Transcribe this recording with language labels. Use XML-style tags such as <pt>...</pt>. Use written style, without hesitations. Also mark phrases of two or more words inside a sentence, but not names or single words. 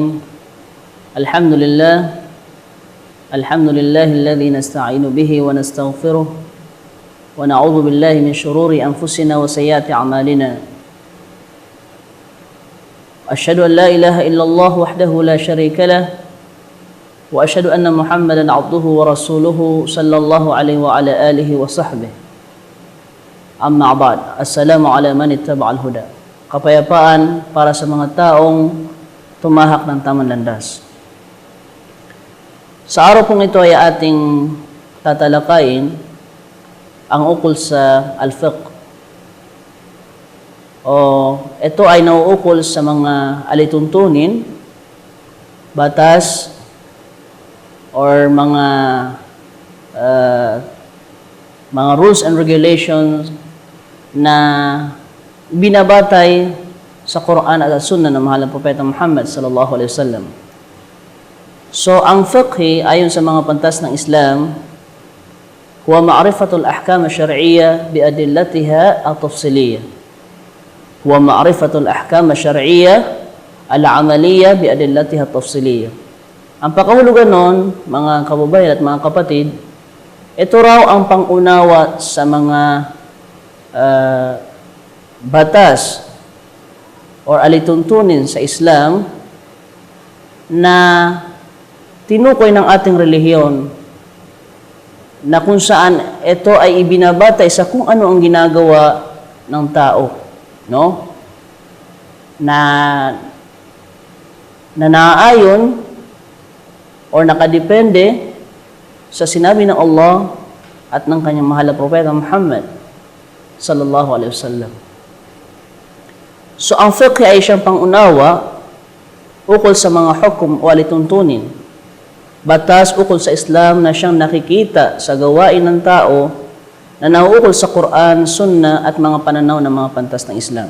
<ar>الحمد لله الذي نستعين به ونستغفره ونعوذ بالله من شرور أنفسنا وسيئات أعمالنا. أشهد أن لا إله إلا الله وحده لا شريك له وأشهد أن محمدا عبده ورسوله صلى الله عليه وعلى آله وصحبه. أما بعد. السلام على من اتبع الهدى.</ar> <tl>Kapayapaan para sa mga taong tumahak ng tamang landas. Sa araw pong ito ay ating tatalakayin ang ukol sa al-fiqh. Ito ay nauukol sa mga alituntunin, batas, or mga</tl> <en>rules and regulations</en> <tl>na binabatay sa Quran at Sunnah ng mahal na Propeta Muhammad</tl> <ar>صلى الله عليه وسلم.</ar> <tl>So, ang fiqh ayon sa mga pantas ng Islam,</tl> <ar>هو معرفة الأحكام الشرعية بأدلتها التفصيلية. هو معرفة الأحكام الشرعية العملية بأدلتها التفصيلية.</ar> <tl>Ang pakahulugan nun, mga kababayan at mga kapatid, ito raw ang pangunawa sa mga batas or alituntunin sa Islam na tinukoy ng ating relihiyon, na kung saan ito ay ibinabatay sa kung ano ang ginagawa ng tao, no? Na naaayon or nakadepende sa sinabi ng Allah at ng kanyang mahal na Propeta Muhammad</tl> <ar>صلى الله عليه وسلم.</ar> <tl>So, ang fiqh ay siyang pangunawa ukol sa mga hukum o alituntunin, batas ukol sa Islam na siyang nakikita sa gawain ng tao na nauukol sa Quran, Sunnah at mga pananaw ng mga pantas ng Islam.</tl>